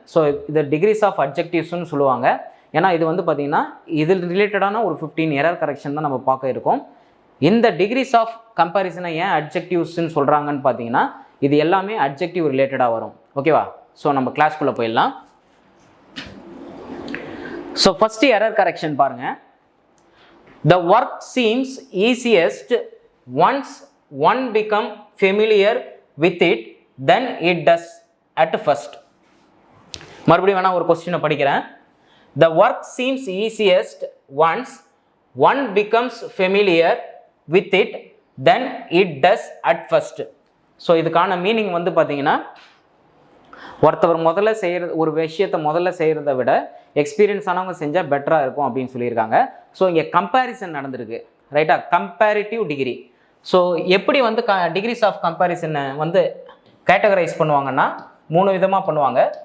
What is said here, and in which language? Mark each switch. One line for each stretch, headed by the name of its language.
Tamil: So இது decrease of அட்ஜெக்டிவ்ஸ்னு சொல்லுவாங்க. ஏன்னா இது வந்து பார்த்திங்கன்னா இதில் ரிலேட்டடான ஒரு 15 எரர் கரெக்ஷன் தான் நம்ம பார்க்க இருக்கோம். இந்த டிகிரிஸ் ஆஃப் கம்பேரிசனை ஏன் அட்ஜெக்டிவ்ஸ்ன்னு சொல்கிறாங்கன்னு பார்த்தீங்கன்னா இது எல்லாமே அட்ஜெக்டிவ் ரிலேட்டடாக வரும். ஓகேவா? ஸோ நம்ம கிளாஸ்க்குள்ளே போயிடலாம்.
English: So first error correction
Tamil: பாருங்க.
English: The work seems easiest once one become familiar with it then it does at first.
Tamil: மறுபடியும் வேணா ஒரு கொஸ்டினை படிக்கிறேன்.
English: The work seems easiest once one becomes familiar with it then it does at first.
Tamil: So இதுக்கான meaning வந்து பார்த்தீங்கன்னா ஒருத்தவர் முதல்ல ஒரு விஷயத்தை முதல்ல செய்கிறத விட எக்ஸ்பீரியன்ஸ் ஆனவங்க செஞ்சால் பெட்டராக இருக்கும் அப்படின்னு சொல்லியிருக்காங்க. ஸோ இங்கே கம்பேரிசன் நடந்திருக்கு, ரைட்டா? Comparative degree. ஸோ எப்படி வந்து டிகிரிஸ் ஆஃப் கம்பேரிசனை வந்து கேட்டகரைஸ் பண்ணுவாங்கன்னா 3 விதமாக பண்ணுவாங்க.